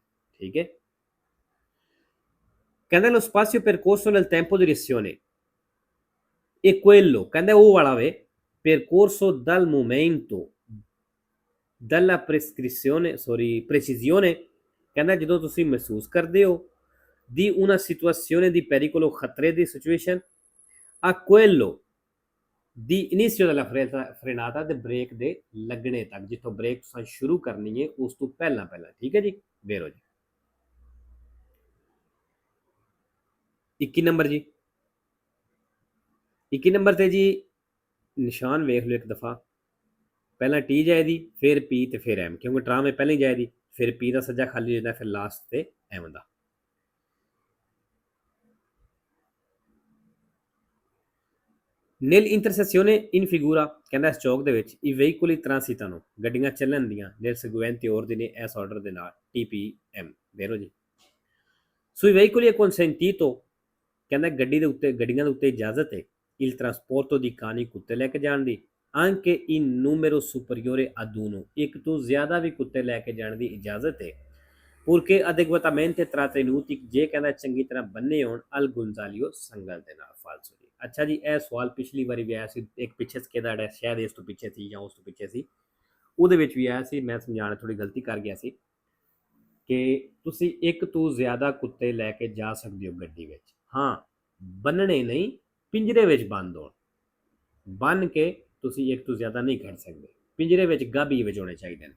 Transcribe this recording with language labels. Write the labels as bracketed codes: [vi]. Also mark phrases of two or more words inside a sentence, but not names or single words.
[pa] ਠੀਕ ਹੈ, ਕਹਿੰਦਾ [it] lo spazio percorso nel tempo di reazione e quello, [pa] ਕਹਿੰਦਾ ਉਹ ਵਾਲਾ ਵੇ, [it] percorso dal momento dalla precisione, [pa] ਕਹਿੰਦਾ ਜਦੋਂ ਤੁਸੀਂ ਮਹਿਸੂਸ ਕਰਦੇ ਹੋ [it] di una situazione di pericolo, [pa] ਖਤਰੇ ਦੀ ਸਿਚੁਏਸ਼ਨ, [it] a quello di inizio della frenata, [pa] ਤੇ ਬ੍ਰੇਕ ਦੇ ਲੱਗਣੇ ਤੱਕ, ਜਿੱਥੋਂ ਬ੍ਰੇਕ ਤੁਸੀਂ ਸ਼ੁਰੂ ਕਰਨੀ ਹੈ ਉਸ ਤੋਂ ਪਹਿਲਾਂ ਪਹਿਲਾਂ। ਠੀਕ ਹੈ ਜੀ, ਵੇਰੋ ਜੀ। 21 ਨੰਬਰ ਜੀ, 21 ਨੰਬਰ ਤੇ ਜੀ ਨਿਸ਼ਾਨ ਵੇਖ ਲਓ ਇੱਕ ਦਫਾ, ਪਹਿਲਾਂ ਟੀ ਜਾਏਦੀ, ਫਿਰ ਪੀ ਤੇ ਫਿਰ ਐਮ, ਕਿਉਂਕਿ ਟਰਾਮ ਇਹ ਪਹਿਲਾਂ ਹੀ ਜਾਏਦੀ, ਫਿਰ ਪੀ ਦਾ ਸੱਜਾ ਖਾਲੀ ਹੋ ਜਾਂਦਾ, ਫਿਰ ਲਾਸਟ ਤੇ ਐਮ ਦਾ। [it] nel intersezione in figura, [pa] ਕਹਿੰਦਾ ਇਸ ਚੌਕ ਦੇ ਵਿੱਚ [it] i veicoli transitano, [pa] ਗੱਡੀਆਂ ਚੱਲਣ ਦੀਆਂ [it] nel seguente ordine, [pa] ਇਸ ਆਰਡਰ ਦੇ ਨਾਲ, TPM। ਵੇਰੋ ਜੀ, [it] sui veicoli è consentito, [pa] ਕਹਿੰਦਾ ਗੱਡੀ ਦੇ ਉੱਤੇ, ਗੱਡੀਆਂ ਦੇ ਉੱਤੇ ਇਜਾਜ਼ਤ ਹੈ [it] il trasporto di cani, [pa] ਕੁੱਤੇ ਲੈ ਕੇ ਜਾਣ ਦੀ, [it] anche in numero superiore ad uno, [pa] ਇੱਕ ਤੋਂ ਜ਼ਿਆਦਾ ਵੀ ਕੁੱਤੇ ਲੈ ਕੇ ਜਾਣ ਦੀ ਇਜਾਜ਼ਤ ਹੈ, [it] purché adeguatamente trattenuti, [pa] ਜੇ ਕਹਿੰਦਾ ਚੰਗੀ ਤਰ੍ਹਾਂ ਬੰਨੇ ਹੋਣ [it] al guinzaglio, [pa] ਸੰਗਲ ਦੇ ਨਾਲ। ਫਾਲਸੋ ਜੀ। ਅੱਛਾ ਜੀ, ਇਹ ਸਵਾਲ ਪਿਛਲੀ ਵਾਰੀ ਵੀ ਆਇਆ ਸੀ, ਇੱਕ ਪਿੱਛੇ ਸਕੇਦਾ ਜਿਹੜਾ ਸ਼ਾਇਦ ਇਸ ਤੋਂ ਪਿੱਛੇ ਸੀ ਜਾਂ ਉਸ ਤੋਂ ਪਿੱਛੇ ਸੀ, ਉਹਦੇ ਵਿੱਚ ਵੀ ਆਇਆ ਸੀ। ਮੈਂ ਸਮਝਾਉਣ ਥੋੜੀ ਗਲਤੀ ਕਰ ਗਿਆ ਸੀ ਕਿ ਤੁਸੀਂ ਇੱਕ ਤੋਂ ਜ਼ਿਆਦਾ ਕੁੱਤੇ ਲੈ ਕੇ ਜਾ ਸਕਦੇ ਹੋ ਗੱਡੀ ਵਿੱਚ, ਹਾਂ ਬੰਨਣੇ ਨਹੀਂ, ਪਿੰਜਰੇ ਵਿੱਚ ਬੰਦ ਹੋਣ, ਬੰਨ ਕੇ ਤੁਸੀਂ ਇੱਕ ਤੋਂ ਜ਼ਿਆਦਾ ਨਹੀਂ ਕਰ ਸਕਦੇ, ਪਿੰਜਰੇ ਵਿੱਚ ਗਾਬੀ ਵਿੱਚ ਹੋਣੇ ਚਾਹੀਦੇ ਨੇ।